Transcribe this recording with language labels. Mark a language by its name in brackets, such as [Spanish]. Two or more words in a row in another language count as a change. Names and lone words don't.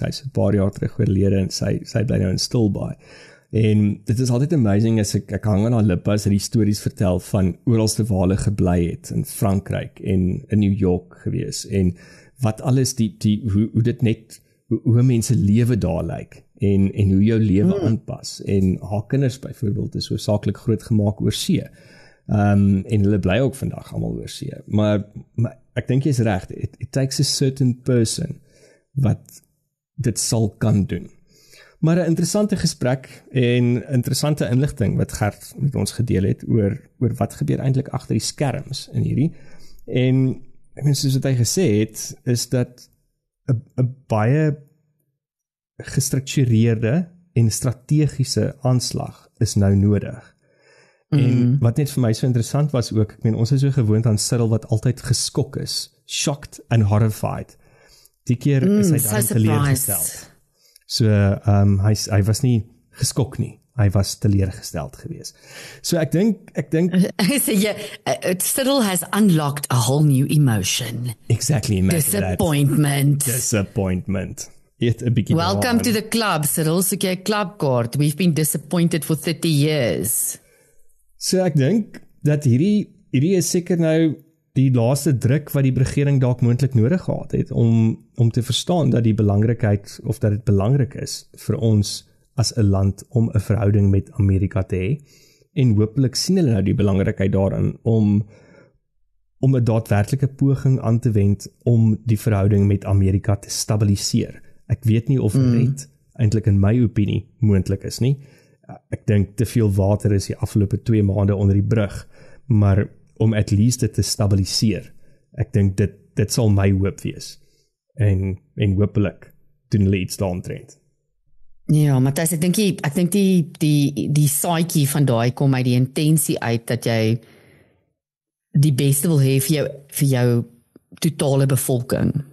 [Afrikaans] Hy's 'n paar jaar terug oorlede en sy bly nou in Stilbaai. En dit is altyd amazing as ek hang aan haar lippe as hy die stories vertel van oralste waar hulle gebly het in Frankryk en in New York gewees en wat alles hoe dit net hoe mense lewe daar lyk en hoe jou lewe aanpas en haar kinders byvoorbeeld is hoofsaaklik groot gemaak oor see. En hulle bly ook vandag almal oor see. Maar ek dink jy's reg, [English] it It takes a certain person [Afrikaans] wat dit sal kan doen. Maar 'n interessante gesprek en interessante inligting wat Gert met ons gedeel het oor wat gebeur eintlik agter die skerms in hierdie. En ek meen soos wat hy gesê het, is dat 'n baie gestruktureerde en strategiese aanslag is nou nodig. En wat net vir my so interessant was ook, ek meen ons is so gewoond aan Cyril wat altyd geskok is, [English] shocked and horrified. [Afrikaans] Die keer is hy daarin teleurgesteld. So hy was nie geskok nie, hy was teleurgesteld geweest. So ek dink [English] So Cyril has unlocked a whole new emotion. Exactly. Disappointment. Welcome to the club, Cyril. [Afrikaans] So jy 'n clubkaart. [English] We've been disappointed for 30 years. [Afrikaans] So ek dink dat hierdie is seker nou die laaste druk wat die regering dalk moontlik nodig gehad het om te verstaan dat die belangrikheid of dat dit belangrik is vir ons as 'n land om 'n verhouding met Amerika te hê, en hopelik sien hulle nou die belangrikheid daarin om 'n daadwerklike poging aan te wend om die verhouding met Amerika te stabiliseer. Ek weet nie of dit eintlik in my opinie moontlik is nie. Ek dink te veel water is die afgelope 2 maande onder die brug, maar om [English] at least [Afrikaans] dit te stabiliseer. Ek dink dit sal my hoop wees. En hopelik doen hulle iets daaromtrent. Ja, Matthys, ek dink die saadjie van daai kom uit die intensie uit dat jy die beste wil hê vir jou totale bevolking.